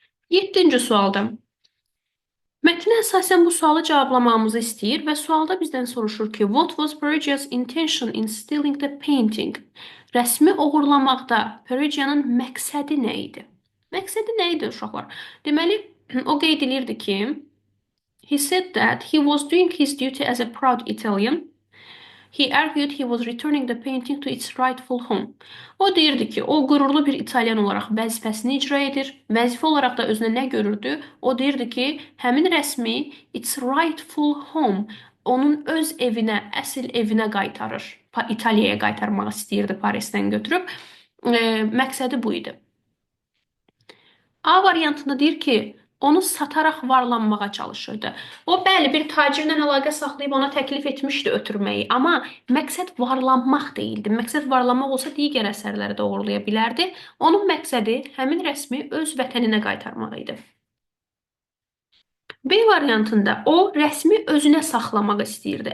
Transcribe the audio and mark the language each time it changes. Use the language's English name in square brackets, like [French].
[Azerbaijani] 7-ci sualda. Mətnə əsasən bu sualı cavablamamızı istəyir və sualda bizdən soruşur ki, [English] what was Perugia's intention in stealing the painting? [Azerbaijani] Rəsmi oğurlamaqda Perugia'nın məqsədi nə idi? Məqsədi nə idi uşaqlar? Deməli, o qeyd edirdi ki, [English] he said that he was doing his duty as a proud Italian. He argued he was returning the painting to its rightful home. [Azerbaijani] O deyirdi ki, o qürurlu bir İtalyan olaraq vəzifəsini icra edir. Vəzifə olaraq da özünə nə görürdü? O deyirdi ki, həmin rəsmi [English] its rightful home [Azerbaijani] onun öz evinə, əsl evinə qaytarır. İtaliyaya qaytarmaq istəyirdi Parisdən götürüb. Məqsədi bu idi. A variantında deyir ki, onu sataraq varlanmağa çalışırdı. O, bəli, bir tacirlə əlaqə saxlayıb ona təklif etmişdi ötürməyi, amma məqsəd varlanmaq deyildi. Məqsəd varlanmaq olsa digər əsərləri də uğurlaya bilərdi. Onun məqsədi həmin rəsmi öz vətəninə qaytarmaq idi. B variantında o rəsmi özünə saxlamaq istəyirdi.